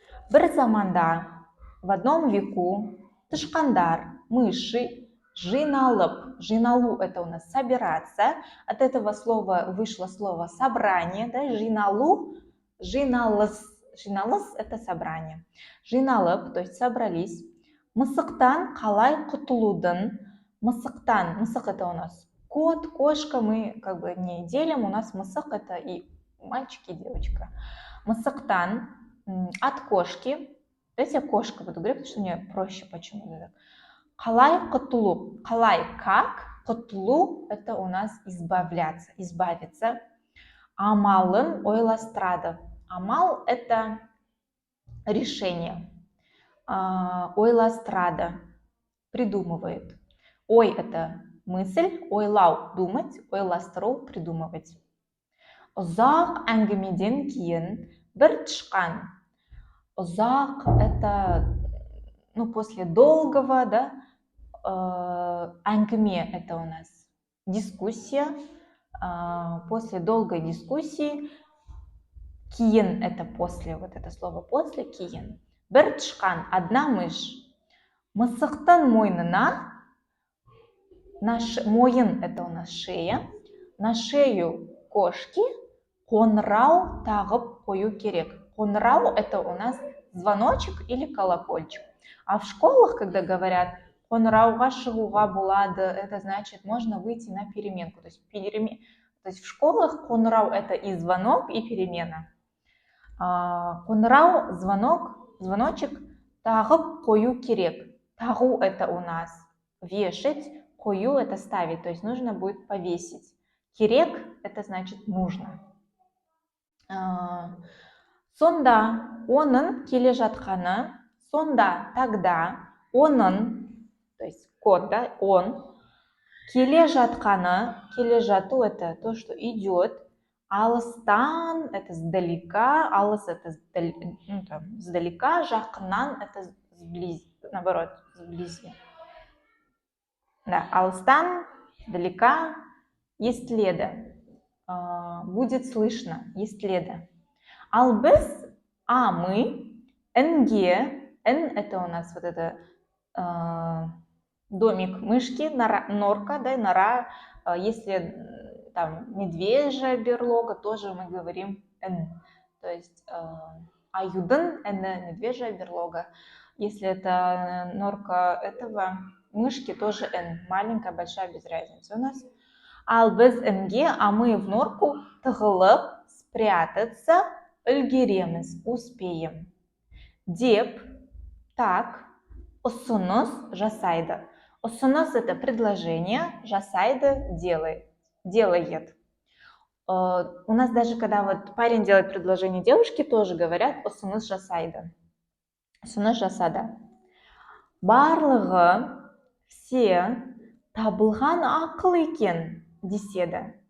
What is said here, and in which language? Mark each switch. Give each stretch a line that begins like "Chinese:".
Kazakh: Бір заманда,
Russian: в одном веку,
Kazakh: тышқандар,
Russian: мыши,
Kazakh: жиналып. Жиналу
Russian: это у нас собираться. От этого слова вышло слово собрание, да,
Kazakh: жиналу, жиналыс. Жиналыс
Russian: это собрание.
Kazakh: Жиналып,
Russian: то есть собрались.
Kazakh: Мысықтан қалай құтылудың? Мысықтан, мысық
Russian: это у нас кот, кошка, мы как бы не делим, у нас
Kazakh: мысық
Russian: это и мальчик, и девочка.
Kazakh: Мысықтан,
Russian: от кошки, давайте я кошка буду говорить, потому что мне проще почему-то.
Kazakh: Қалай құтылу, қалай
Russian: как,
Kazakh: құтылу
Russian: это у нас избавляться, избавиться.
Kazakh: Амалын ойластырады.
Russian: Амал это решение.
Kazakh: Ойластырады,
Russian: придумывает.
Kazakh: Ой
Russian: это мысль,
Kazakh: ойлау
Russian: думать,
Kazakh: ойластыру
Russian: придумывать.
Kazakh: Ұзақ әңгімеден кейін бір тышқан. Ұзақ
Russian: это после долгого, да,
Kazakh: әңгіме
Russian: это у нас дискуссия. После долгой дискуссии
Kazakh: кейін
Russian: это после, вот это слово после, кейін.
Kazakh: Бір тышқан,
Russian: одна мышь.
Kazakh: Мысықтың мойнына, мойын
Russian: это у нас шея, на шею кошки
Kazakh: қоңырау тағып қою керек. Қоңырау
Russian: это у нас звоночек или колокольчик. А в школах, когда говорят
Kazakh: қоңырауға шығуға болады,
Russian: это значит можно выйти на переменку. То есть в школах
Kazakh: қоңырау
Russian: это и звонок, и перемена.
Kazakh: Қоңырау,
Russian: звоночек
Kazakh: тағып қою керек. Тағу
Russian: это у нас вешать,
Kazakh: қою
Russian: это ставить, то есть нужно будет повесить.
Kazakh: Керек
Russian: это значит нужно.
Kazakh: Сонда оның келе жатқаны, сонда
Russian: тогда
Kazakh: оның,
Russian: то есть кот, да, он,
Kazakh: Келе жату
Russian: это то, что идет.
Kazakh: Алыстан
Russian: это сдалека,
Kazakh: алыс
Russian: это ну, там, сдалека,
Kazakh: жақыннан
Russian: это наоборот, сблизи. Да,
Kazakh: алыстан,
Russian: далека,
Kazakh: естледі.
Russian: Будет слышно,
Kazakh: естледі. Ал біз,
Russian: мы, нге, н это у нас вот это домик мышки, норка, да, нора. Если там медвежья берлога, тоже мы говорим н. То есть
Kazakh: аюдын,
Russian: медвежья берлога. Если это норка этого мышки, тоже н. Маленькая, большая, без разницы у нас.
Kazakh: Ал біз нге,
Russian: мы в норку
Kazakh: тығылып,
Russian: спрятаться,
Kazakh: үлгереміз,
Russian: успеем.
Kazakh: Деп,
Russian: так,
Kazakh: ұсыныс жасайды. Ұсыныс
Russian: это предложение,
Kazakh: жасайды
Russian: делает. У нас даже когда вот парень делает предложение девушке, тоже говорят
Kazakh: ұсыныс жасайды. Ұсыныс жасады. Барлығы,
Russian: все,
Kazakh: табылған ақыл екен деседі.